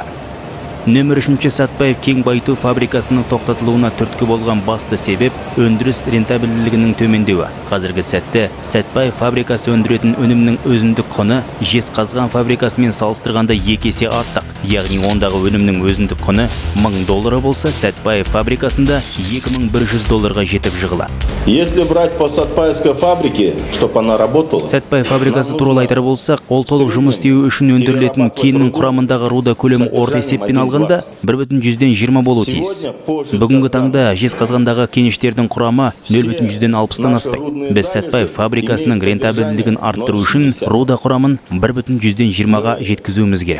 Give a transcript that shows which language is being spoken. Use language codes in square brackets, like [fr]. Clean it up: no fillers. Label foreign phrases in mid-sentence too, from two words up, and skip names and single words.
[kk] Нөмір 3 Сәтбаев кен байыту фабрикасының тоқтатылуына түрткі болған басты себеп өндіріс рентабелділігінің төмендеуі. Қазіргі сәтте Сәтбаев фабрикасы өндіретін өнімнің өзіндік құны Жезқазған фабрикасымен салыстырғанда 2 есе артық. Яғни ондағы өнімнің өзіндік құны $1000 болса, Сәтбаев фабрикасында $2100 жетіп жығылады. [ru] Если брать по Сәтбаевской фабрике, чтобы она работала. [kk] Сәтбаев фабрикасы туралы айтар болсақ, ол толық жұмыс істеуі үшін өндірілетін кеннің құрамындағы руда көлемі орта есеппен алғанда 1,20 болу тиіс. Бүгінгі таңда Жезқазғандағы кеніштердің құрамы 0,60-тан аспайды. Біз Сәтбаев фабрикасының рентабелділігін арттыру үшін руда құрамын 1,20-ға жеткізуіміз керек.